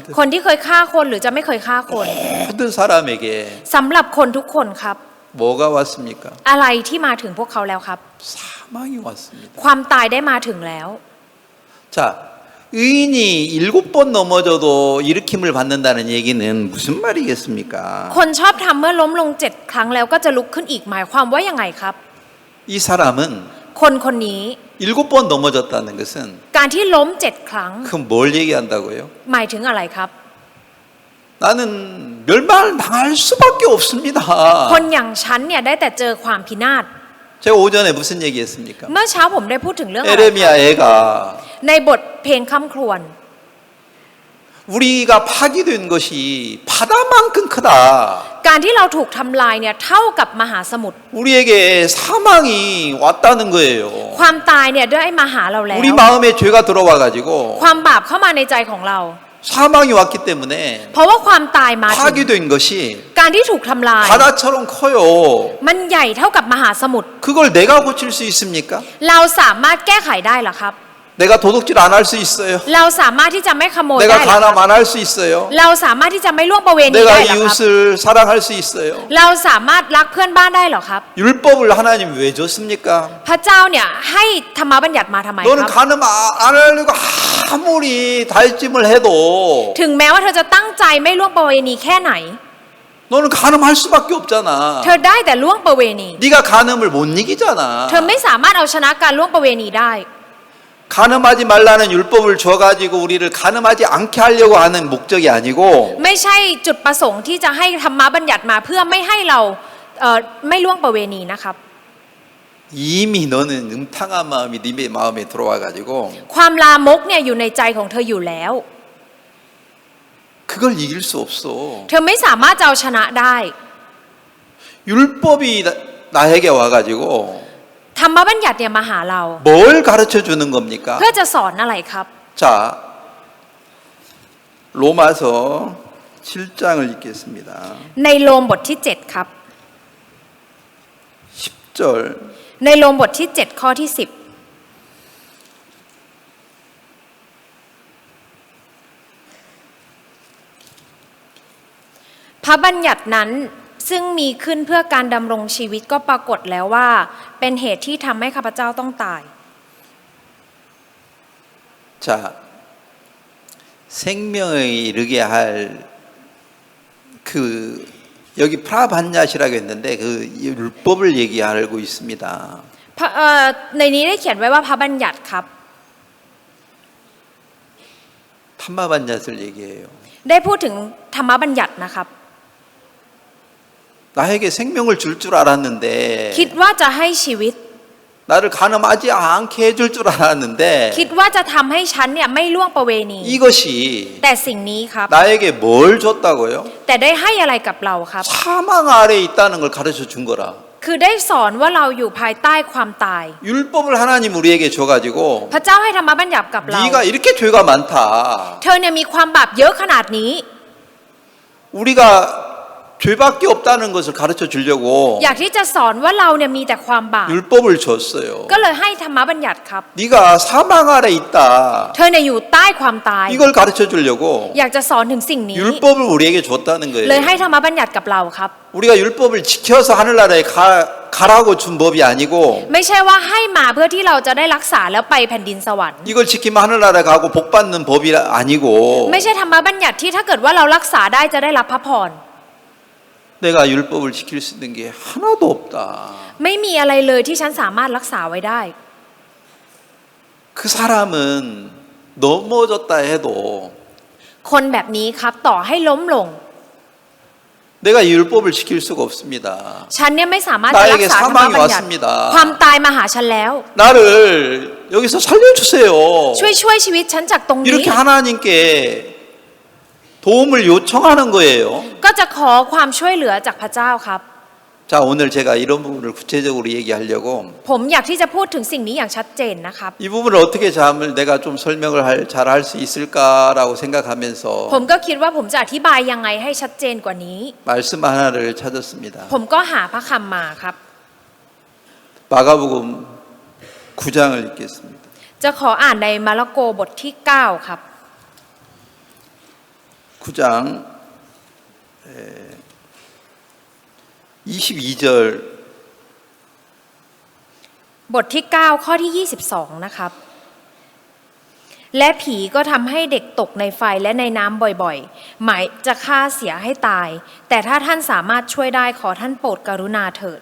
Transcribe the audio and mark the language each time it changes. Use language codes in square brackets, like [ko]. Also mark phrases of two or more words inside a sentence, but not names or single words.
[th] คนที่เคยฆ่าคนหรือจะไม่เคยฆ่าคน [ko] 모든 사람에게 [th] สำหรับคนทุกคนครับ [ko] 뭐가 왔습니까? [th] อะไรที่มาถึงพวกเขาแล้วครับ [ko] 사망이 왔습니다. [th] ความตายได้มาถึงแล้ว [ko] 자, 의인이 7번 넘어져도 일으킴을 받는다는 얘기는 무슨 말이겠습니까? [th] คนชอบทำเมื่อล้มลง7 ครั้งแล้วก็จะลุกขึ้นอีกหมายความว่ายังไงครับ [ko] 이 사람은 [th] คนคนนี้ [ko] 7번 넘어졌다는 것은 [th] การที่ล้ม7 ครั้ง [ko] 그럼 뭘 얘기한다고요? [th] หมายถึงอะไรครับ [ko] 나는 멸망을 당할 수밖에 없습니다. [th] คนอย่างฉันเนี่ยได้แต่เจอความพินาศ [ko] 제가 오전에 무슨 얘기했습니까? [th] เมื่อเช้าผมได้พูดถึงเรื่องอะไร [ko] 에레미야 애가 [th] ในบทเพลงค่ำครวญ [ko] 우리가 파괴된 것이 바다만큼 크다. [th] การที่เราถูกทำลายเนี่ยเท่ากับมหาสมุทร [ko] 우리에게 사망이 왔다는 거예요. [th] ความตายเนี่ยได้มาหาเราแล้ว [ko] 우리 마음에 죄가 들어와 가지고 [th] ความบาปเข้ามาในใจของเรา [ko] 사망이 왔기 때문에 [th] เพราะว่าความตายมาถึง [ko] 파괴된 것이 [th] การที่ถูกทำลาย [ko] 바다처럼 커요. [th] มันใหญ่เท่ากับมหาสมุทร [ko] 그걸 내가 고칠 수 있습니까? [th] เราสามารถแก้ไขได้เหรอครับ [ko] 내가 도둑질 안 할 수 있어요. [th] เราสามารถที่จะไม่ขโมย [ko] 내가 [th] ได้เหรอครับ [ko] 간암 안 할 수 있어요. [th] เราสามารถที่จะไม่ล่วงประเวณี [ko] 내가 [th] ได้เหรอครับ [ko] 이웃을 사랑할 수 있어요. [th] เราสามารถรักเพื่อนบ้านได้เหรอครับ [ko] 율법을 하나님 왜 줬습니까? [th] พระเจ้าเนี่ยให้ธรรมบัญญัติมาทำไม [ko] 너는 [th] ครับ [ko] 간음 안 하려고 아무리 다짐을 해도 [th] ถึงแม้ว่าเธอจะตั้งใจไม่ล่วงประเวณีแค่ไหน [ko] 너는 간음할 수밖에 없잖아. [th] เธอได้แต่ล่วงประเวณี [ko] 네가 간음을 못 이기잖아. [th] เธอไม่สามารถเอาชนะการล่วงประเวณีได้ [ko] 간음하지 말라는 율법을 줘가지고 우리를 간음하지 않게 하려고 하는 목적이 아니고 [th] ไม่ใช่จุดประสงค์ที่จะให้ธรรมบัญญัติมาเพื่อไม่ให้เราไม่ล่วงประเวณีนะครับ [ko] 이미 너는 음탕한 마음이 네 마음에 들어와가지고 [th] ความลามกเนี่ยอยู่ในใจของเธออยู่แล้ว [ko] 그걸 이길 수 없어. [th] เธอไม่สามารถจะเอาชนะได้ [ko] 율법이 나에게 와가지고 [th] ธรรมบัญญัติเนี่ยมาหาเรา [ko] 뭘 가르쳐 주는 겁니까? [th] เพื่อจะสอนอะไรครับ [ko] 자, 로마서 7장을 읽겠습니다. [th] ในโรมบทที่ 7 ครับ [ko] 10절 [th] ในโรมบทที่ 7 ข้อที่ 10 พระบัญญัตินั้นซึ่งมีขึ้นเพื่อการดำรงชีวิตก็ปรากฏแล้วว่าเป็นเหตุที่ทำให้ข้าพเจ้าต้องตาย [ko] 자, 생명에 이르게 할 그 여기 프라반얏이라고 했는데 그 율법을 얘기하고 있습니다. [th] ในนี้ได้เขียนไว้ว่าพระบัญญัติครับ [ko] 탐마반얏을 얘기해요. [th] ได้พูดถึงธรรมบัญญัตินะครับ [ko] 나에게 생명을 줄 줄 알았는데 [th] คิดว่าจะให้ชีวิต [ko] 나를 간음하지 않게 해줄 줄 알았는데 [th] คิดว่าจะทำให้ฉันเนี่ยไม่ล่วงประเวณี [ko] 이것이 [th] แต่สิ่งนี้ครับ [ko] 나에게 뭘 줬다고요? [th] แต่ได้ให้อะไรกับเราครับ [ko] 사망 아래에 있다는 걸 가르쳐 준 거라. [th] คือได้สอนว่าเราอยู่ภายใต้ความตาย [ko] 율법을 하나님 우리에게 줘가지고 [th] พระเจ้าให้ธรรมบัญญัติกับเรา [ko] 네가 이렇게 죄가 많다. [th] เธอเนี่ยมีความบาปเยอะขนาดนี้ [ko] 우리가 죄밖에 없다는 것을 가르쳐 주려고 [th] อยากที่จะสอนว่าเราเนี่ยมีแต่ความบาป [ko] 율법을 줬어요. [th] ก็เลยให้ธรรมบัญญัติครับ [ko] 네가 사망 아래 있다. [th] เธอเนี่ยอยู่ใต้ความตาย [ko] 이걸 가르쳐 주려고 [th] อยากจะสอนถึงสิ่งนี้ [ko] 율법을 우리에게 줬다는 [th] เลย [ko] 거예요. [th] ให้ธรรมบัญญัติกับเราครับ [ko] 우리가 율법을 지켜서 하늘나라에 가라고 준 법이 아니고 [th] ไม่ใช่ว่าให้มาเพื่อที่เราจะได้รักษาแล้วไปแผ่นดินสวรรค์ [ko] 이걸 지키면 하늘나라에 가고 복 받는 법이 아니고 [th] ไม่ใช่ธรรมบัญญัติที่ถ้าเกิดว่าเรารักษาได้จะได้รับพระพร [ko] 내가 율법을 지킬 수 있는 게 하나도 없다. [th] ไม่มีอะไรเลยที่ฉันสามารถรักษาไว้ได้ [ko] 그 사람은 넘어졌다 해도 [th] คนแบบนี้ครับต่อให้ล้มลง [ko] 내가 이 율법을 지킬 수가 없습니다. [th] ฉันเนี่ยไม่สามารถจะรักษาธรรมบัญญัติความตายมาหาฉันแล้ว [ko] 나를 여기서 살려주세요. [th] ช่วยชีวิตฉันจากตรงนี้ [ko] 이렇게 하나님께 도움을 요청하는 거예요. [th] ก็จะขอความช่วยเหลือจากพระเจ้าครับ [ko] 자, 오늘 제가 이런 부분을 구체적으로 얘기하려고 [th] ผมอยากที่จะพูดถึงสิ่งนี้อย่างชัดเจนนะครับ [ko] 이 부분을 어떻게 내가 좀 설명을 잘 할 수 있을까라고 생각하면서 [th] ผมก็คิดว่าผมจะอธิบายยังไงให้ชัดเจนกว่านี้ [ko] 말씀 하나를 찾았습니다. [th] ผมก็หาพระคำมาครับ [ko] 마가복음 9장을 읽겠습니다. [th] จะขออ่านในมาระโกบทที่ 9 ครับ [ko] 9장 22절 [th] บทที่ 9 ข้อที่ 22 นะครับ และผีก็ทำให้เด็กตกในไฟและในน้ำบ่อยๆ หมายจะฆ่าเสียให้ตาย แต่ถ้าท่านสามารถช่วยได้ขอท่านโปรดกรุณาเถิด